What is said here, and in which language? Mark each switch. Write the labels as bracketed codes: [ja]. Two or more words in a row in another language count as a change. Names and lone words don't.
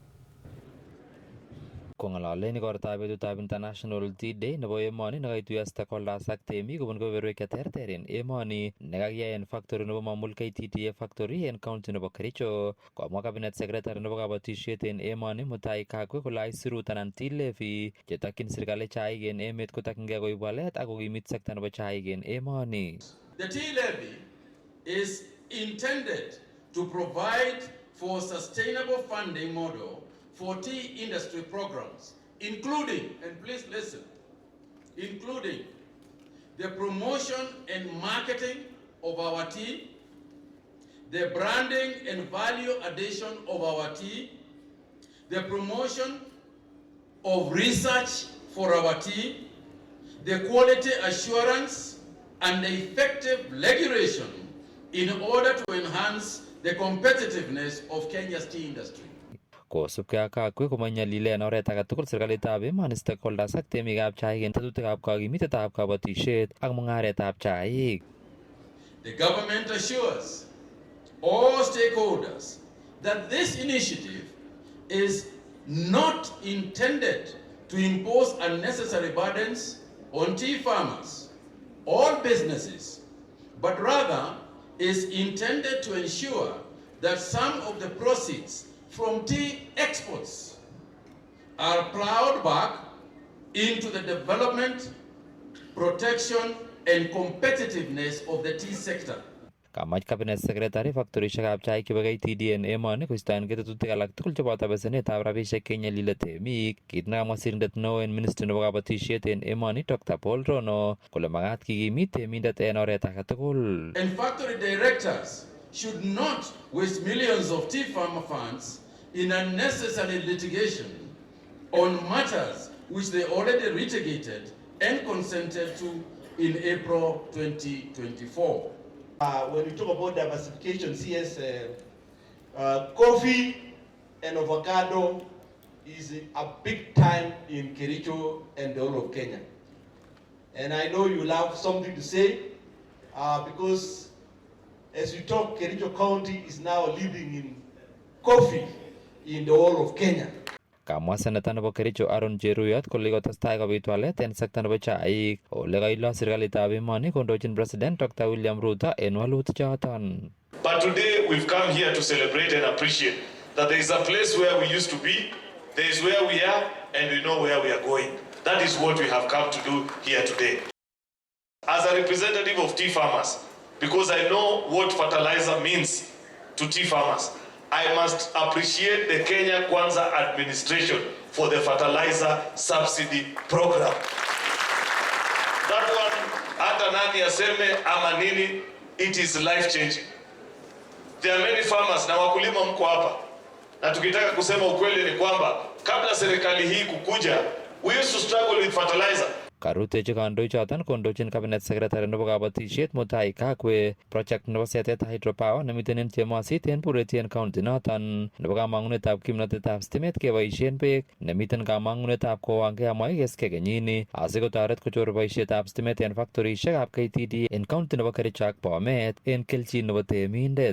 [kln] Kong'ololen igortab betutab International Tea Day nebo emoni nekaituiyo stakeholders ak temik kobun kebeberwek cheterter en emoni nekakiyai en factory nebo Mamul KTDA factory en county nebo Kericho. Komwa [en] cabinet secretary [kln] nebo kabatisiet en emoni Mutahi Kagwe kole aisurut anan [en] tea levy [kln] chetokyin serikali chaik en emet kotokyingei koib walet ak kokimit sekta nebo chaik en emoni. [en] The tea levy is intended to provide for sustainable funding model for tea industry programs, including, and please listen, including the promotion and marketing of our tea, the branding and value addition of our tea, the promotion of research for our tea, the quality assurance and the effective regulation in order to enhance the competitiveness of Kenya's tea industry. [kln] Kosubkei ak Kagwe komanyalile en oret age tugul serikalitab emoni stakeholders ak temikab chaik en tetutikab kakimitetab kabatisiet ak mung'aretab chaik. [en] The government assures all stakeholders that this initiative is not intended to impose unnecessary burdens on tea farmers or businesses, but rather is intended to ensure that some of the proceeds from tea exports are plowed back into the development, protection, and competitiveness of the tea sector. [kln] Kamach [en] Cabinet Secretary [kln] factorishekab chaik chebo KTD en emoni koistoengei tetutik alak tugul cheboto besenetab rabisiek kenyalile temik. Kit nekamwa sirindet neo en Ministry nebo kabatisiet en emoni Dr. Paul Rono kole makat kikimit temindet en oret age tugul. [en] And factory directors should not waste millions of tea farmer funds in unnecessary litigation on matters which they already litigated and consented to in April 2024. When we talk about diversification, CS, coffee and avocado is a big time in Kericho and the whole of Kenya. And I know you'll have something to say because as we talk, Kericho County is now leading in coffee in the whole of Kenya. [kln] Kamwa seneta nebo Kericho Aaron Cheruyot kole kotestai kobit walet en sekta nebo chaik ole kailo serikalitab emoni kondochin President Dr. William Ruto en walutik choton. [en] But today we've come here to celebrate and appreciate that there is a place where we used to be, there is where we are, and we know where we are going. That is what we have come to do here today. As a representative of tea farmers, because I know what fertilizer means to tea farmers, I must appreciate the Kenya Kwanza administration for the fertilizer subsidy program. That one, [sw] hata nani aseme ama nini, [en] it is life changing. There are many farmers [sw] na wakulima mko hapa. Na tukitaka kusema ukweli ni kwamba kabla serikali hii kukuja, [en] we used to struggle with fertilizer. [kln] Karutechi kandoichoton kondochin [en] Cabinet Secretary [kln] nebo kabatisiet Mutai Kagwe project nebo setet hydropower nemiten en Chemosit en Bureti county noton nebo kamangunetab kimnotetab stimet keboisien beek nemiten kamangunetab kowangei amoi keske kenyini asikotoret kochor boisietab stimet en factorishekab KTD en county nebo Kericho ak Bomet en kelchin nebo temindet.